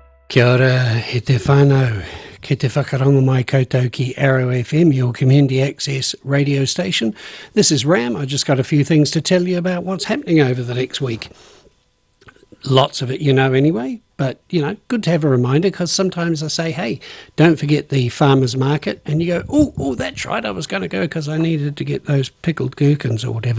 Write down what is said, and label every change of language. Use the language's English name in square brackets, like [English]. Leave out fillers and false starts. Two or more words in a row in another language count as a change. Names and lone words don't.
[Māori] Kia ora, he te whānau. Ki te whakarongo mai koutou ki Arrow FM, [English] your community access radio station. This is Ram. I just got a few things to tell you about what's happening over the next week. Lots of it you know anyway, but, good to have a reminder because sometimes I say, hey, don't forget the farmer's market, and you go, oh, that's right, I was going to go because I needed to get those pickled gherkins or whatever.